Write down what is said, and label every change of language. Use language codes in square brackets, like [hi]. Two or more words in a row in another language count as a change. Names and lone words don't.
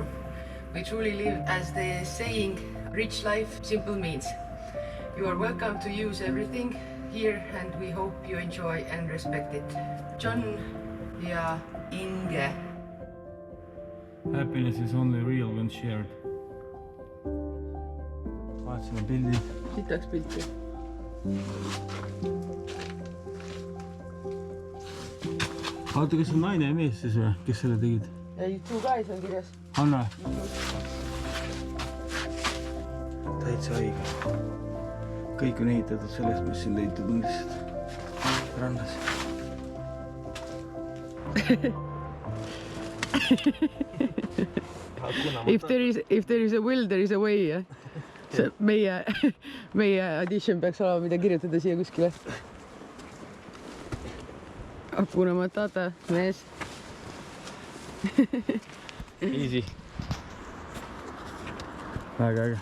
[en] We truly live, as the saying, rich life, simple means. You are welcome to use everything here, and we hope you enjoy and respect it. [et] John ja Inge. [en] Happiness is only real when shared. [et] Vaatasime pildid. Siit läks pilti. Vaata, kas on naine ja mees siis või, kes selle tegid? Ei, [en] two guys [et] on kirjas. Anna. Täitsa õige. Kõik on ehitatud sellest, mis siin leitud on lihtsalt rannas. [en] If there is a will, there is a way, [et] jah? See meie addition peaks olema, mida kirjutada siia kuskile. Hakuna Matata, mees. Easy. Väga äge.